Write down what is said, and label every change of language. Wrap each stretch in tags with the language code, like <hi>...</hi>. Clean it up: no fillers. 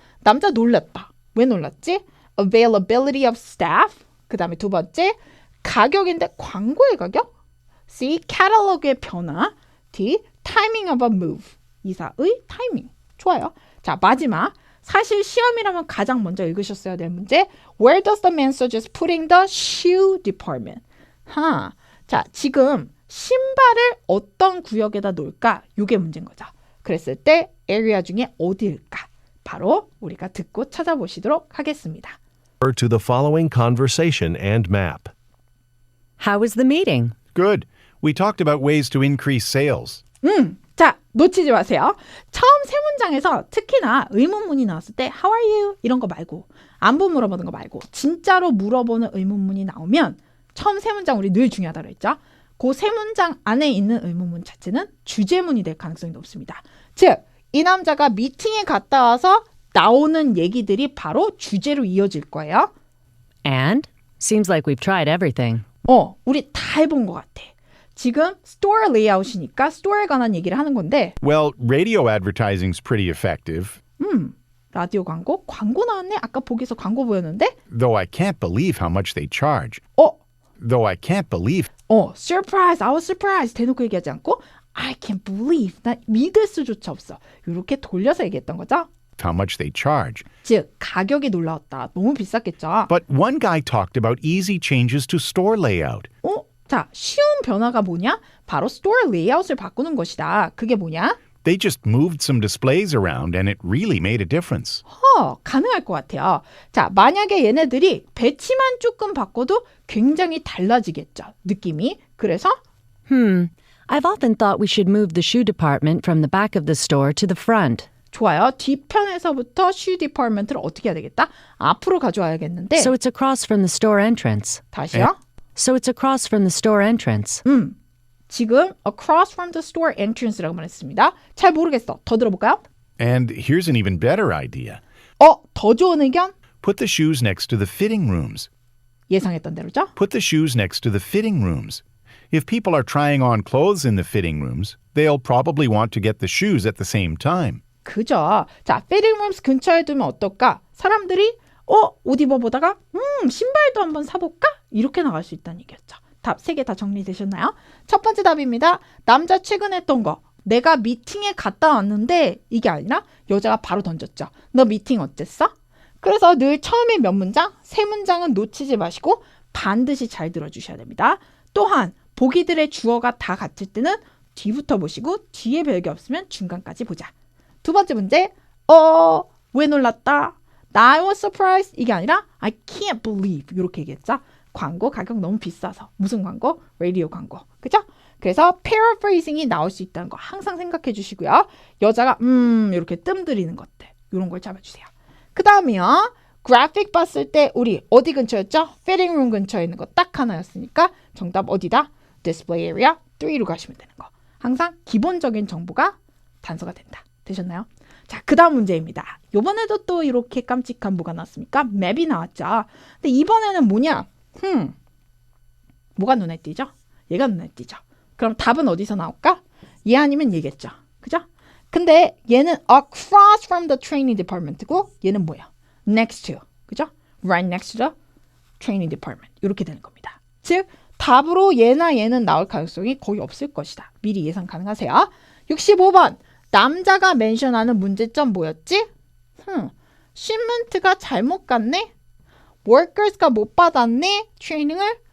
<ko>남자 놀랐다. 왜 놀랐지?</ko> <en>Availability of staff.</en> <ko>그 다음에 두 번째, 가격인데 광고의 가격? C. catalog의 변화. D.</ko> <en>timing of a move.</en> <ko>이사의 타이밍. 좋아요. 자, 마지막. 사실 시험이라면 가장 먼저 읽으셨어야 될 문제.</ko> <en>Where does the man suggest putting the shoe department?</en> <ko>자, 지금 신발을 어떤 구역에다 놓을까? 이게 문제인 거죠. 그랬을 때 area 중에 어디일까? 바로 우리가 듣고 찾아보시도록 하겠습니다.</ko> <en>Refer to the following conversation and map. How was the meeting? Good. We talked about ways to increase sales.</en> <ko>자, 놓치지 마세요. 처음 세 문장에서 특히나 의문문이 나왔을 때</ko> <en>How are you?</en> <ko>이런 거 말고 안부 물어보는 거 말고 진짜로 물어보는 의문문이 나오면 처음 세 문장 우리 늘 중요하다고 했죠. 그 세 문장 안에 있는 의문문 자체는 주제문이 될 가능성이 높습니다. 즉, 이 남자가 미팅에 갔다 와서 나오는 얘기들이 바로 주제로 이어질 거예요.</ko> <en>And? Seems like we've tried everything.</en> <ko>우리 다 해본 것 같아. 지금 스토어 레이아웃이니까 스토어에 관한 얘기를 하는 건데</ko> <en>Well, radio advertising's pretty effective,</en> <ko>라디오 광고 나왔네? 아까 보기에서 광고 보였는데?</ko> <en>though I can't believe how much they charge. Though I can't believe surprise, I was surprised</en> <ko>대놓고 얘기하지 않고</ko> <en>I can't believe,</en> <ko>나 믿을 수조차 없어. 이렇게 돌려서 얘기했던 거죠.</ko> <en>how much they charge.</en> <ko>즉, 가격이 놀라웠다. 너무 비쌌겠죠.</ko> <en>But one guy talked about easy changes to store layout.</en> <ko>자, 쉬운 변화가 뭐냐? 바로 스토어 레이아웃을 바꾸는 것이다. 그게 뭐냐?</ko> <en>They just moved some displays around and it really made a difference.</en> <ko>가능할 것 같아요. 자, 만약에 얘네들이 배치만 조금 바꿔도 굉장히 달라지겠죠. 느낌이. 그래서</ko> <en>I've often thought we should move the shoe department from the back of the store to the front.</en> <ko>좋아요. 뒤편에서부터 슈 디파트먼트를 어떻게 해야 되겠다? 앞으로 가져와야겠는데.</ko> <en>So it's across from the store entrance.</en> <ko>다시요.</ko> <en>So it's across from the store entrance.</en> <ko>지금</ko> <en>across from the store entrance</en> <ko>라고 말했습니다. 잘 모르겠어. 더 들어볼까요?</ko> <en>And here's an even better idea.</en> <ko>더 좋은 의견?</ko> <en>Put the shoes next to the fitting rooms.</en> <ko>예상했던 대로죠?</ko> <en>Put the shoes next to the fitting rooms. If people are trying on clothes in the fitting rooms, they'll probably want to get the shoes at the same time.</en> <ko>그죠. 자, fitting rooms 근처에 두면 어떨까? 사람들이 옷 입어보다가 신발도 한번 사볼까? 이렇게 나갈 수 있다는 얘기였죠. 답 3개 다 정리되셨나요? 첫 번째 답입니다. 남자 최근에 했던 거. 내가 미팅에 갔다 왔는데 이게 아니라 여자가 바로 던졌죠. 너 미팅 어땠어? 그래서 늘 처음에 몇 문장, 세 문장은 놓치지 마시고 반드시 잘 들어주셔야 됩니다. 또한 보기들의 주어가 다 같을 때는 뒤부터 보시고 뒤에 별게 없으면 중간까지 보자. 두 번째 문제, 왜 놀랐다?</ko> <en>I was surprised</en> <ko>이게 아니라</ko> <en>I can't believe</en> <ko>이렇게 얘기했죠. 광고 가격 너무 비싸서. 무슨 광고? 라디오 광고. 그죠? 그래서 paraphrasing이 나올 수 있다는 거 항상 생각해 주시고요. 여자가 이렇게 뜸들이는 것들 이런 걸 잡아주세요. 그 다음이요. 그래픽 봤을 때 우리 어디 근처였죠? fitting room 근처에 있는 거 딱 하나였으니까 정답 어디다? display area 3로 가시면 되는 거. 항상 기본적인 정보가 단서가 된다. 되셨나요? 자, 그 다음 문제입니다. 이번에도 또 이렇게 깜찍한 뭐가 나왔습니까? 맵이 나왔죠. 근데 이번에는 뭐냐? 뭐가 눈에 띄죠? 얘가 눈에 띄죠. 그럼 답은 어디서 나올까? 얘 아니면 얘겠죠. 그죠? 근데 얘는</ko> <en>across from the training department</en> <ko>고 얘는 뭐야?</ko> <en>next to.</en> <ko>그죠?</ko> <en>right next to the training department.</en> <ko>이렇게 되는 겁니다. 즉, 답으로 얘나 얘는 나올 가능성이 거의 없을 것이다. 미리 예상 가능하세요. 65번. 남자가 멘션하는 문제점 뭐였지? shipment가 잘못 갔네? workers가 못 받았네? 트레이닝을?</ko>